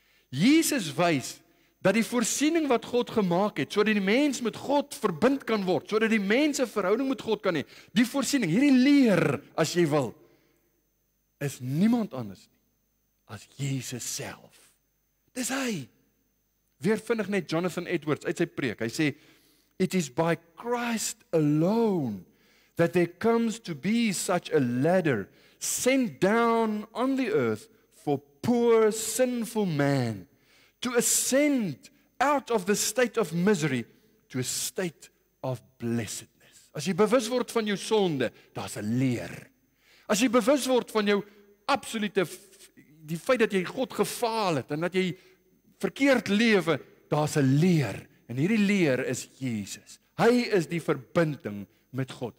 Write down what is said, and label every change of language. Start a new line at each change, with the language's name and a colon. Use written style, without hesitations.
Afrikaans: Jesus wys dat die voorsiening wat God gemaak het, sodat die mens met God verbind kan word, sodat die mens 'n verhouding met God kan hê, die voorsiening, hierdie leer, as jy wil, is niemand anders nie as Jesus self. Dis hy. Weer vinnig net Jonathan Edwards uit sy preek. Hy sê,
English: it is by Christ alone that there comes to be such a ladder sent down on the earth for poor sinful man to ascend out of the state of misery to a state of blessedness.
Afrikaans: As jy bewus word van jou sonde, daar's 'n leer. As jy bewus word van jou absolute, die feit dat jy God gefaal het en dat jy verkeerd lewe, daar's 'n leer. En hierdie leer is Jesus. Hy is die verbinding met God.